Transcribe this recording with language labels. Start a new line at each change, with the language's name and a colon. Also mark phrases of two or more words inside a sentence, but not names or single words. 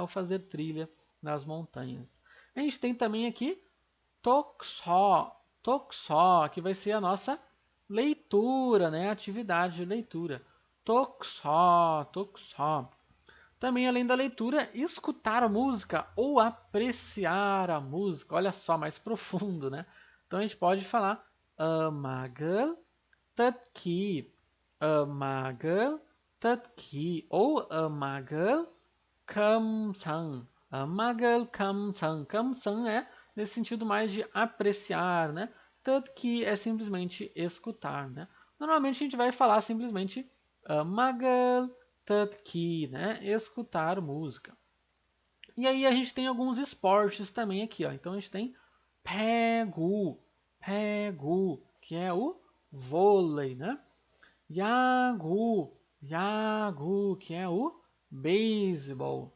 Portuguese: Ou fazer trilha nas montanhas. A gente tem também aqui Tokso, Tokso, que vai ser a nossa leitura, né? Atividade de leitura. Tokso, Tokso. Também, além da leitura, escutar a música ou apreciar a música. Olha só, mais profundo, né? Então a gente pode falar
Korean: 음악을 듣기, 음악을 듣기 ou 음악을 감상, 음악을 감상.
Portuguese: 감상 é nesse sentido mais de apreciar, né? 듣기 é simplesmente escutar, né? Normalmente a gente vai falar simplesmente
Korean: 음악을 듣기,
Portuguese: né? Escutar música. E aí a gente tem alguns esportes também aqui, ó. Então a gente tem pegu, pegu, que é o vôlei, né? Yagu, yagu, que é o beisebol.